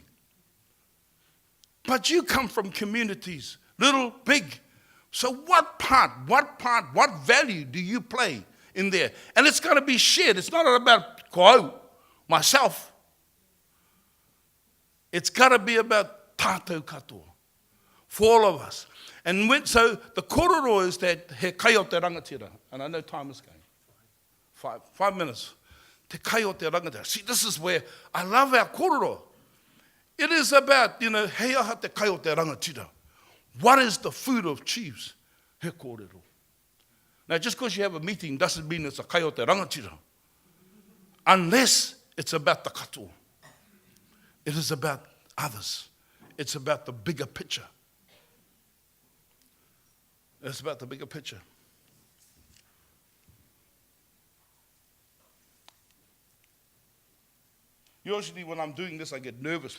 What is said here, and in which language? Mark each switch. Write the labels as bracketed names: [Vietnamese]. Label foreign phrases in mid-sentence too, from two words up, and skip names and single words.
[English] But you come from communities, little, big. So what what value do you play in there? And it's got to be shared. It's not about ko myself. It's got to be about [Māori] tātou katoa, [English] for all of us. And so the kororo is that [Māori] he kai o te rangatira, [English] and I know time is going. 5 minutes. [Māori] Te kai o te rangatira. [English] See, this is where I love our kororo. It is about, [Māori] hei aha te kai o te rangatira. [English] What is the food of chiefs? [Māori] He kōrero. [English] Now, just because you have a meeting doesn't mean it's a [Māori] kai o te rangatira. [English] Unless it's about the katoa. It is about others. It's about the bigger picture. It's about the bigger picture. Usually when I'm doing this, I get nervous.